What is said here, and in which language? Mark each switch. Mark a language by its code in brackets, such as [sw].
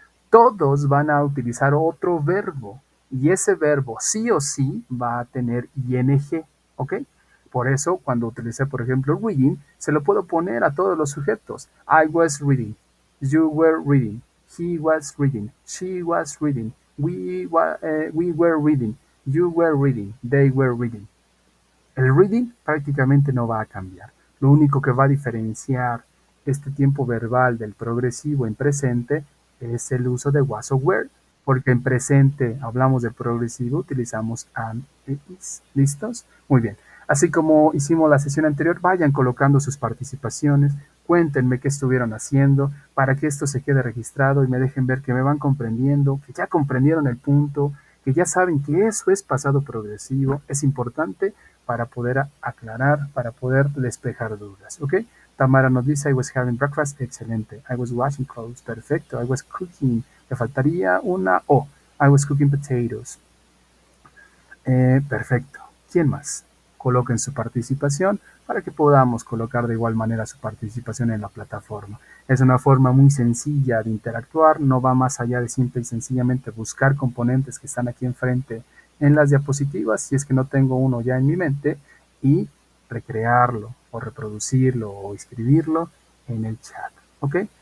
[es] Todos van a utilizar otro verbo y ese verbo sí o sí va a tener ing, ¿ok? Por eso cuando utilicé, por ejemplo, reading, se lo puedo poner a todos los sujetos. [en] I was reading, you were reading, he was reading, she was reading, we were reading, you were reading, they were reading. [es] El reading prácticamente no va a cambiar. Lo único que va a diferenciar este tiempo verbal del progresivo en presente es el uso de was o were, porque en presente hablamos de progresivo, utilizamos am e is. ¿Listos? Muy bien. Así como hicimos la sesión anterior, vayan colocando sus participaciones, cuéntenme qué estuvieron haciendo para que esto se quede registrado y me dejen ver que me van comprendiendo, que ya comprendieron el punto, que ya saben que eso es pasado progresivo. Es importante para poder aclarar, para poder despejar dudas, ¿ok? Tamara nos dice, [en] I was having breakfast, excelente. I was washing clothes, perfecto. I was cooking, [es] le faltaría una O. [en] I was cooking potatoes. Perfecto. [es] ¿Quién más? Coloquen su participación para que podamos colocar de igual manera su participación en la plataforma. Es una forma muy sencilla de interactuar, no va más allá de simple y sencillamente buscar componentes que están aquí enfrente en las diapositivas, si es que no tengo uno ya en mi mente, y recrearlo o reproducirlo o escribirlo en el chat. ¿Ok?